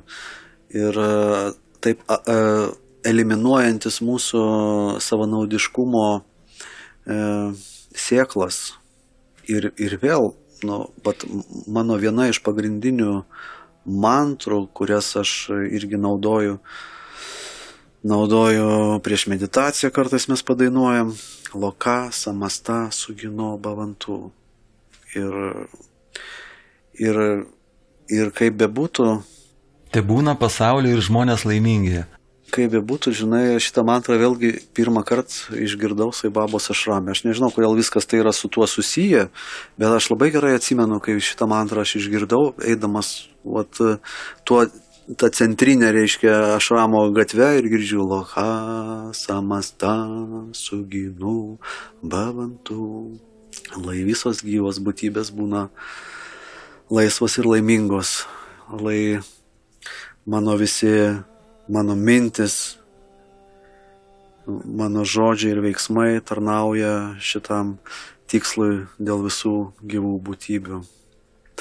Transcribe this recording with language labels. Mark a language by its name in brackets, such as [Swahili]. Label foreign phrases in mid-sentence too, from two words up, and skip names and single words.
[Lithuanian] Ir taip eliminuojantis mūsų savanaudiškumo sėklas. Ir vėl, mano viena iš pagrindinių mantrų, kurias aš irgi naudoju prieš meditaciją, kartais mes padainuojam [Sanskrit] लोकाः समस्ताः सुखिनो भवन्तु. [Lithuanian] Ir kaip bebūtų, tai būna pasaulio ir žmonės laimingi. Kaip bebūtų, žinai, šitą mantrą vėlgi pirmą kartą išgirdau Saibabos ašrame. Aš nežinau, kodėl viskas tai yra su tuo susiję, bet aš labai gerai atsimenu, kai šitą mantrą aš išgirdau, eidamas tą centrinę, reiškia, ašramo gatvę ir girdžiu [Sanskrit] लोकाः समस्ताः सुखिनो भवन्तु. [Lithuanian] Lai visos gyvos būtybės būna laisvos ir laimingos. Lai mano mintis, mano žodžiai ir veiksmai tarnauja šitam tikslui dėl visų gyvų būtybių.